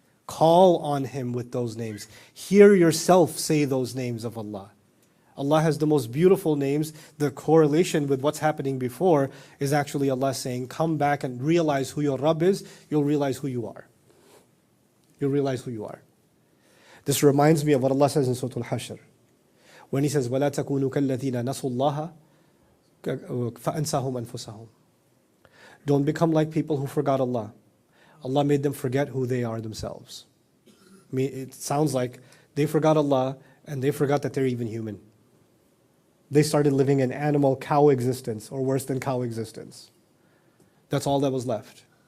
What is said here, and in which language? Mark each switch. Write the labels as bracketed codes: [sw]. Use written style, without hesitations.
[en] Call on Him with those names. Hear yourself say those names of Allah. Allah has the most beautiful names. The correlation with what's happening before is actually Allah saying, come back and realize who your Rabb is. You'll realize who you are. You'll realize who you are. This reminds me of what Allah says in Surah Al-Hashr. When He says, [ar] وَلَا تَكُونُوا كَالَّذِينَ نَسُوا اللَّهَ فَأَنْسَاهُمْ أَنفُسَهُمْ. [en] Don't become like people who forgot Allah. Allah made them forget who they are themselves. I mean, it sounds like they forgot Allah and they forgot that they're even human. They started living an animal cow existence, or worse than cow existence. That's all that was left.